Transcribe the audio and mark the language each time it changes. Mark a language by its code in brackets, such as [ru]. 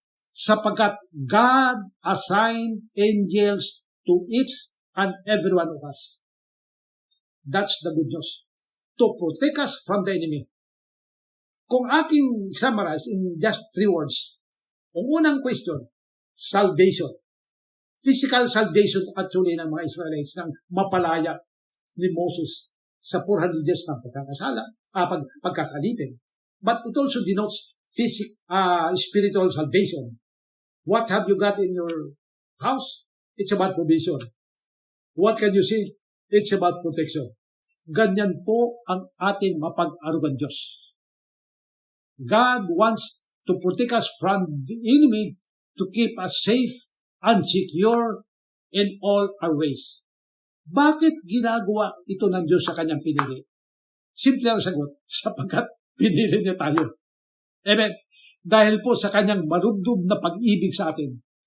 [tl] Sapagkat [en] God assigned angels to each and every one of us. That's the good news. To protect us from the enemy. [tl] Kung aking [en] summarize in just 3 words, [tl] ang unang [en] question, salvation. Physical salvation actually [tl] ng mga Israelites nang mapalaya ni Moses sa 400 years ng pagkakalipin. [en] But it also denotes spiritual salvation. What have you got in your house? It's about provision. What can you see? It's about protection. [tl] Ganyan po ang ating mapag-arugan Diyos. [en] God wants to protect us from the enemy, to keep us safe and secure in all our ways. [tl] Bakit ginagawa ito ng Diyos sa kanyang pinili? Simple ang sagot, sapagkat pinili niya tayo. Amen. Dahil po sa kanyang marubdob na pag-ibig sa atin.